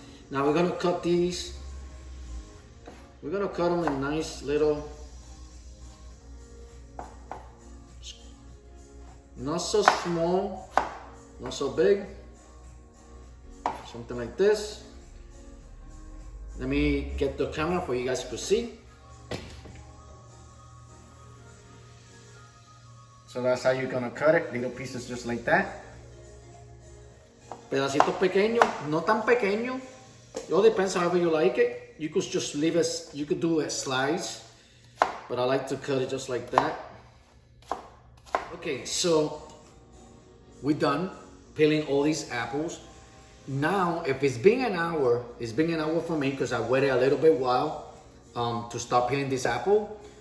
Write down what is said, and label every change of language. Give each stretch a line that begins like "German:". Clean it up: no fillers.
English: Now we're gonna cut these. We're gonna cut them in nice little, not so small, not so big. Something like this. Let me get the camera for you guys to see. So that's how you're gonna cut it, little pieces just like that.
Spanish: Pedacitos pequeños, no tan pequeños.
English: It all depends however you like it. You could just leave it, you could do a slice, but I like to cut it just like that. Okay, so we're done peeling all these apples. Now, if it's been an hour for me because I waited a little bit while to start peeling this apple.